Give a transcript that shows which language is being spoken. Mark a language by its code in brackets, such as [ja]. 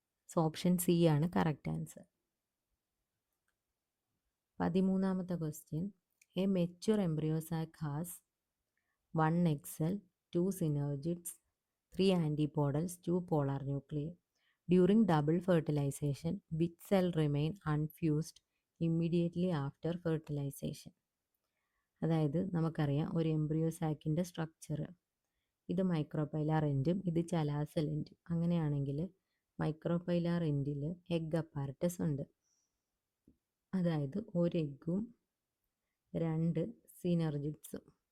[ml] So option C ആണ് correct answer. [en] 13ാമത്തെ question, a mature embryo sac has 1 egg cell, 2 synergids, 3 antipodals, 2 polar nuclei. During double fertilization, which cell remain unfused immediately after fertilization? [ml] അതായത് നമുക്കറിയാം ഒരു embryo സാക്കിൻ്റെ structure. ഇത് micropylar എൻഡും ഇത് chalazal എൻഡും. അങ്ങനെയാണെങ്കിൽ micropylar എൻഡിൽ egg apparatus ഉണ്ട്. അതായത് ഒരു എഗ്ഗും 2 സിനർജിഡ്സും.